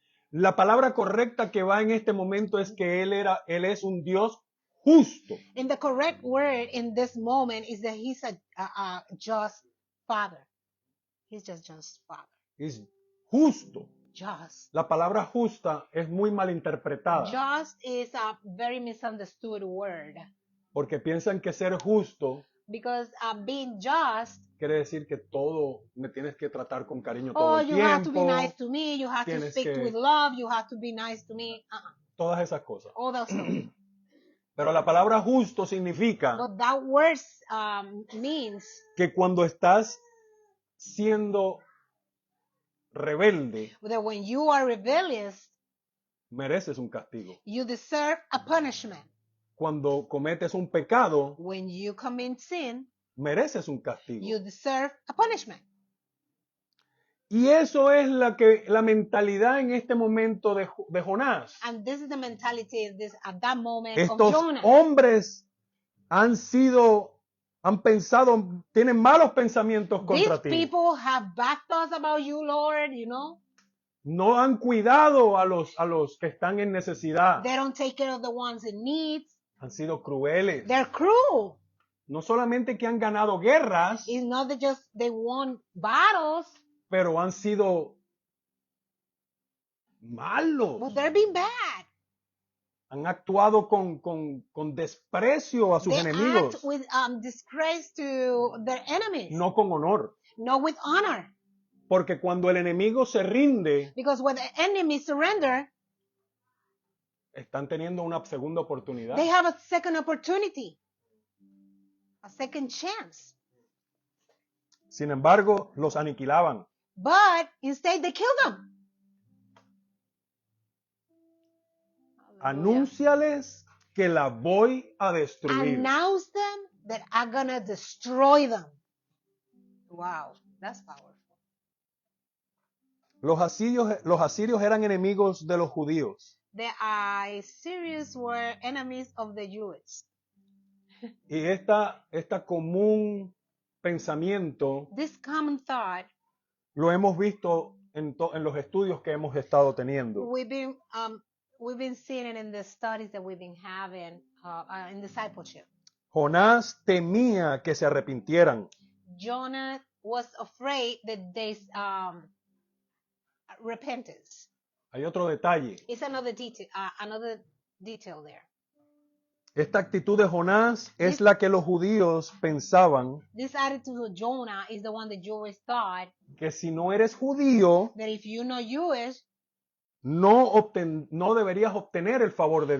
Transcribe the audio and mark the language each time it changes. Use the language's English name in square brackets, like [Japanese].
[Spanish] La palabra correcta que va en este momento es que Él es un Dios justo. [English] And the correct word in this moment is that He's a just Father. He's just Father. [Spanish] Es justo. [English] Just. [Spanish] La palabra justa es muy mal interpretada. [English] Just is a very misunderstood word. [Spanish] Porque piensan que ser justo [English] Because being just [Spanish] quiere decir que todo me tienes que tratar con cariño todo el [English] you [Spanish] tiempo. [English] have to be nice to me, you have to speak with love, you have to be nice to me. [Spanish] Todas esas cosas. [English] All those things. [Spanish] Pero la palabra justo significa [English] But that word means [Spanish] que cuando estás siendo rebelde, [English] that when you are rebellious, [Spanish] mereces un castigo. [English] you deserve a punishment. [Spanish] Cuando cometes un pecado, [English] When you commit sin, [Spanish] mereces un castigo. [English] you deserve a punishment. [Spanish] Y eso es la mentalidad en este momento de Jonás. [English] And this is the mentality at that moment [Spanish] Estos [English] of Jonah. [Spanish] hombres han pensado, tienen malos pensamientos contra [English] These [Spanish] ti. [English] people have bad thoughts about you, Lord, you know. [Spanish] No han cuidado a los que están en necesidad. [English] They don't take care of the ones in need. [Spanish] Han sido crueles. [English] They're cruel. [Spanish] No solamente que han ganado guerras, [English] It's not that just they won battles, [Spanish] pero han sido malos. [English] but they're being bad. [Spanish] Han actuado con desprecio a sus [English] They [Spanish] enemigos, [English] act with disgrace to their enemies, [Spanish] no con honor. [English] not with honor. [Spanish] Porque cuando el enemigo se rinde, [English] Because when the enemy surrender, [Spanish] están teniendo una segunda oportunidad. [English] they have a second opportunity, a second chance. [Spanish] Sin embargo, los aniquilaban. [English] But instead they kill them. [Spanish] Anúnciales que la voy a destruir. [English] Announce them that I'm gonna destroy them. Wow, that's powerful. [Spanish] Los asirios eran enemigos de los judíos. [English] The Assyrians were enemies of the Jews. [Spanish] Y esta común pensamiento [English] This common thought, [Spanish] lo hemos visto en los estudios que hemos estado teniendo. [English] we've been seeing it in the studies that we've been having in discipleship. [Spanish] Jonás temía que se arrepintieran. [English] Jonah was afraid that there's repentance. [Spanish] Hay otro detalle. [English] It's another detail there. [Spanish] Esta actitud de Jonás es la que los judíos pensaban [English] This attitude of Jonah is the one the Jews thought [Spanish] que si no eres judío, [English] that if you're not Jewish, [Spanish] no deberías obtener el favor de